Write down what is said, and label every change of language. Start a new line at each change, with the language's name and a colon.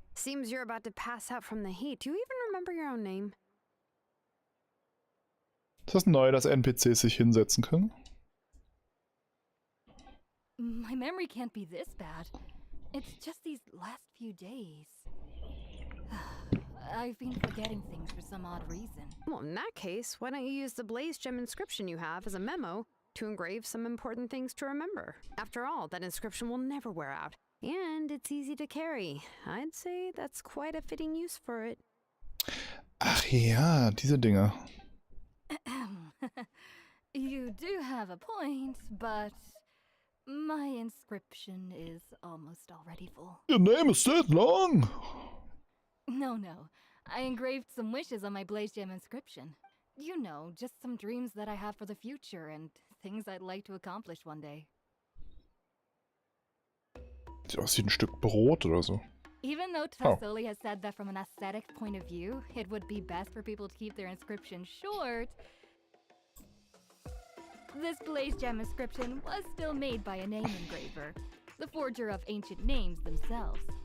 English: Seems you're about to pass out from the heat. Do you even remember your own name?
German: Ist das neu, dass NPCs sich hinsetzen können?
English: My memory can't be this bad. It's just these last few days. I've been forgetting things for some odd reason. Well, in that case, why don't you use the blaze gem inscription you have as a memo to engrave some important things to remember? After all, that inscription will never wear out, and it's easy to carry. I'd say that's quite a fitting use for it.
German: Ach ja, diese Dinger.
English: You do have a point, but my inscription is almost already full. Your name is that long? No. I engraved some wishes on my blaze gem inscription. You know, just some dreams that I have for the future and things I'd like to accomplish one day.
German: Sieht aus wie ein Stück Brot oder so.
English: Even though Tassoli has said that from an aesthetic point of view, it would be best for people to keep their inscription short, this blaze gem inscription was still made by a name engraver, the forger of ancient names themselves.